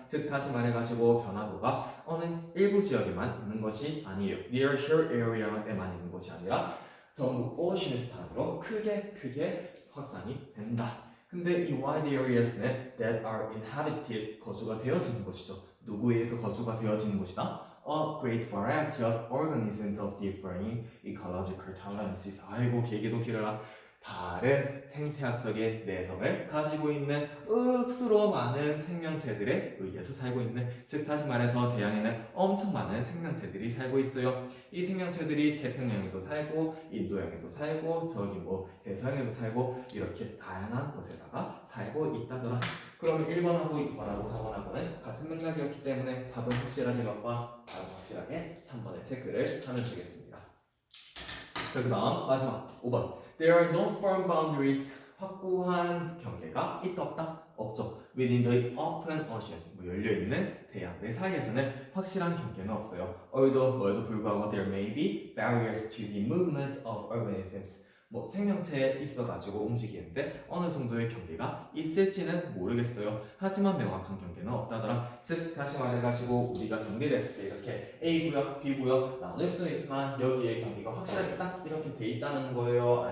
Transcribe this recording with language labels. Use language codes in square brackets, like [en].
[ko] 즉 다시 말해가지고 변화도가 어느 일부 지역에만 있는 것이 아니에요. [en] Near shore area [ko] 에만 있는 것이 아니라 전부 ocean 단으로 크게 확장이 된다. 근데 이 wide areas는 [en] that are inhabited [ko] 거주가 되어지는 것이죠. 누구에 의해서 거주가 되어지는 것이다? [en] A great variety of organisms of differing ecological tolerances. [ko] 아이고 길게도 길어라. 다른 생태학적인 내성을 가지고 있는 억수로 많은 생명체들에 의해서 살고 있는, 즉 다시 말해서 대양에는 엄청 많은 생명체들이 살고 있어요. 이 생명체들이 태평양에도 살고 인도양에도 살고 저기 뭐 대서양에도 살고 이렇게 다양한 곳에다가 살고 있다더라. 그러면 1번하고 2번하고 4번하고는 같은 맥락이었기 때문에 답은 확실하게 몇 번? 답은 확실하게 3번에 체크를 하면 되겠습니다. 자, 그 다음 마지막 5번. [en] There are no firm boundaries. [ko] 확고한 경계가 있다 없다? 없죠. [en] Within the open oceans. [ko] 뭐 열려있는 대양들 사이에서는 확실한 경계는 없어요. [en] Although [ko] 뭐에도 불구하고 [en] there may be barriers to the movement of organisms. [ko] 뭐 생명체에 있어가지고 움직이는데 어느 정도의 경계가 있을지는 모르겠어요. 하지만 명확한 경계는 없다더라. 즉 다시 말해가지고 우리가 정리를 했을 때 이렇게 A 구역, B 구역 나눌 수는 있지만 여기에 경계가 확실하게 딱 이렇게 돼 있다는 거예요?